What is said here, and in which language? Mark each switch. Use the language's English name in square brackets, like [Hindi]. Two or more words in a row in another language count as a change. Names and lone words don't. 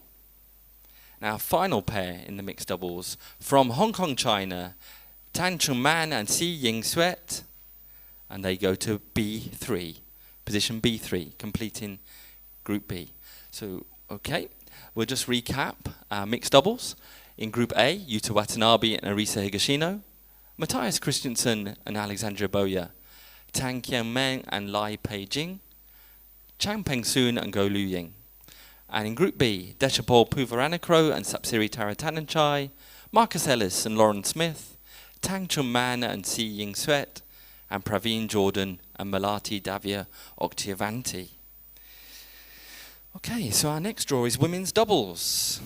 [English] Now, our final pair in the mixed doubles, from Hong Kong, China, Tan Chung Man and Si Ying Suet, and they go to B3, position B3, completing Group B. So, okay, we'll just recap our mixed doubles. In Group A, Yuta Watanabe and Arisa Higashino, Matthias Christensen and Alexandra Boya, Tang Kian Meng and Lai Pei Jing, Chang Peng Soon and Go Liu Ying. And in Group B, Dechapol Puvaranakro and Sapsiri Taratanachai, Marcus Ellis and Lauren Smith, Tang Chun Man and Si Ying Suet, and Praveen Jordan and Melati Davia Oktiavanti. Okay, so our next draw is women's doubles.